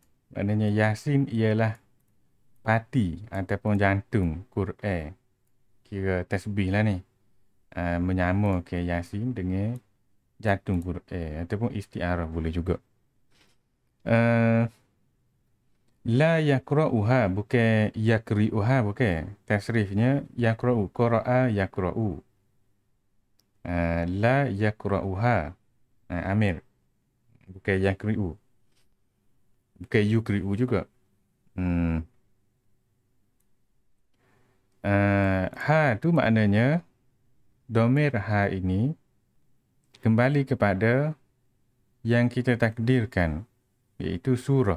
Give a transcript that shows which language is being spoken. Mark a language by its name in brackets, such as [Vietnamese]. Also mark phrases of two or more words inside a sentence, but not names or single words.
[Malay] Maknanya Yasin ialah pati ataupun jantung Quran. Kira tasbih lah ni. Menyama ke Yasin dengan jantung Quran ataupun isti'arah boleh juga. [Arabic] لا يقرؤها [Malay] bukan yakri'uha bukan. Tasrifnya [Arabic] يقرأ قرأ يقرأ. لا يقرؤها. [Malay] Amir. Bukan yakri'u. Bukan yukri'u juga. Ha tu maknanya domir ha ini kembali kepada yang kita takdirkan, iaitu surah.